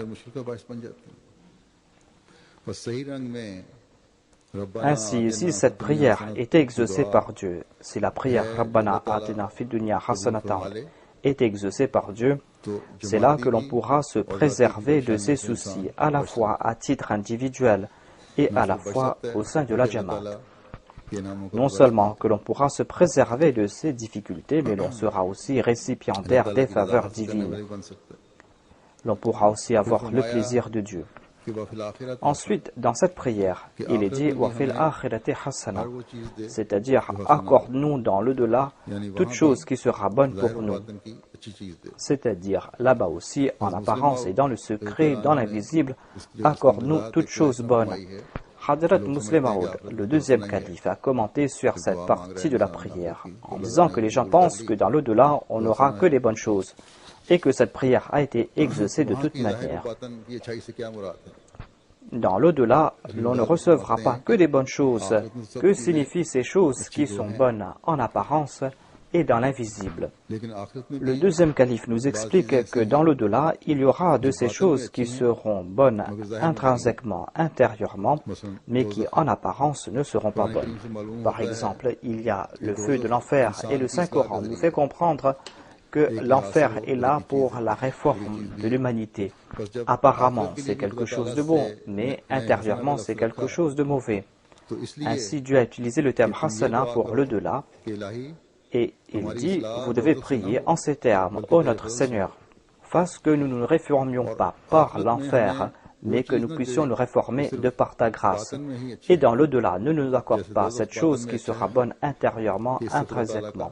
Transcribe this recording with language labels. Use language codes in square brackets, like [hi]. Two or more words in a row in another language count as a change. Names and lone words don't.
[fr] Ainsi, si cette prière est exaucée par Dieu, si la prière [ar] ربنا آتنا في الدنيا حسنة [fr] est exaucée par Dieu, c'est là que l'on pourra se préserver de ces soucis, à la fois à titre individuel et à la fois au sein de la Jamaat. Non seulement que l'on pourra se préserver de ces difficultés, mais l'on sera aussi récipiendaire des faveurs divines. L'on pourra aussi avoir le plaisir de Dieu. Ensuite, dans cette prière, il est dit « [ar] وفي الآخرة حسنة », [fr] c'est-à-dire « accorde-nous dans l'au-delà toute chose qui sera bonne pour nous », c'est-à-dire là-bas aussi, en apparence et dans le secret, dans l'invisible, accorde-nous toute chose bonne. Hadrat Muslim Maud, le deuxième calife, a commenté sur cette partie de la prière, en disant que les gens pensent que dans l'au-delà, on n'aura que les bonnes choses, et que cette prière a été exaucée de toute manière. Dans l'au-delà, l'on ne recevra pas que des bonnes choses. Que signifient ces choses qui sont bonnes en apparence et dans l'invisible. [ur] لیکن آخرت میں [fr] Le deuxième calife nous explique que dans l'au-delà, il y aura de ces choses qui seront bonnes intrinsèquement, intérieurement, mais qui en apparence ne seront pas bonnes. Par exemple, il y a le feu de l'enfer et le Saint-Coran nous fait comprendre que l'enfer est là pour la réforme de l'humanité. Apparemment, c'est quelque chose de bon, mais intérieurement, c'est quelque chose de mauvais. [ur] تو اس لیے [fr] Ainsi, Dieu a utilisé le terme hasana pour l'au-delà, [ur] کہ الٰہی [fr] et il dit, vous devez prier en ces termes, ô notre Seigneur, fasse que nous ne nous réformions pas par l'enfer, mais que nous puissions nous réformer de par ta grâce. Et dans l'au-delà, ne nous accorde pas cette chose qui sera bonne intérieurement, intrinsèquement.